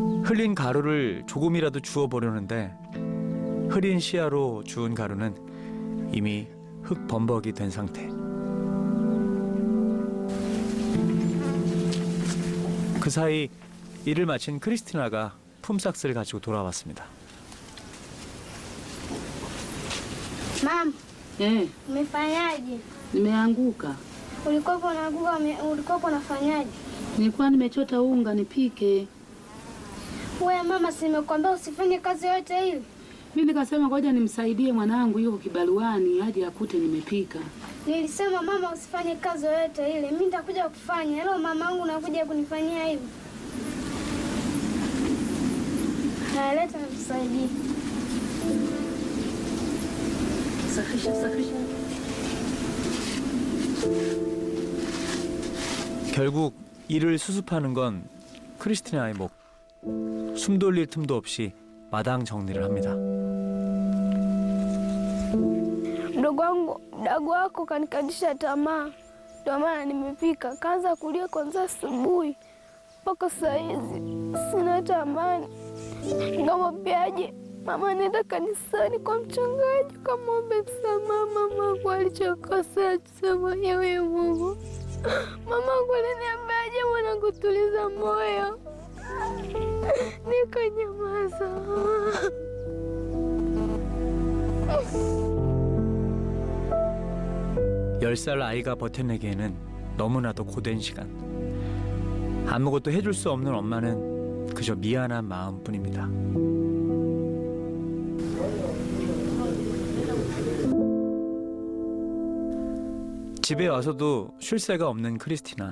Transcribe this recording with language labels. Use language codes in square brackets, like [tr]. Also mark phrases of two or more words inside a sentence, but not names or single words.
[ko] 흘린 가루를 조금이라도 주워보려는데 흐린 시야로 주운 가루는 이미 흙 범벅이 된 상태. 그 사이 일을 마친 크리스티나가 품삯을 가지고 돌아왔습니다. [sw] Mama, Eh, umefanyaje? nimeanguka. Ulikuwa unaanguka, ulikuwa unafanyaje? Nilikuwa nimechota unga nipike. Wewe mama, si nimekuambia usifanye kazi yote ile? Mimi nikasema ngoja nimsaidie mwanangu yuko kibaruani aje akute nimepika. Nilisema mama, usifanye kazi yote ile. Mimi nitakuja kufanya. Leo mama wangu nakuja kunifanyia hivi. Naleta nisaidie. Safisha. [ko] 결국 일을 수습하는 건 크리스티나의 목. 숨 돌릴 틈도 없이 마당 정리를 합니다. [sw] Mdogo wako kanikatisha tamaa. Ndio maana nimepika. Kaanza kulia kwanza asubuhi mpaka saa hizi. Sina hata amani. Nikamwambiaje? Mama, nenda kanisani kwa mchungaji kamwombe msamaha mamangu alichokosea, tusema yewe Mungu. Mamangu aliniambiaje? Mwanangu, tuliza moyo. Nikanyamaza. [ko] 열 살 아이가 버텨내기에는 너무나도 고된 시간. 아무것도 해줄 수 없는 엄마는 그저 미안한 마음뿐입니다. 집에 와서도 쉴 새가 없는 크리스티나.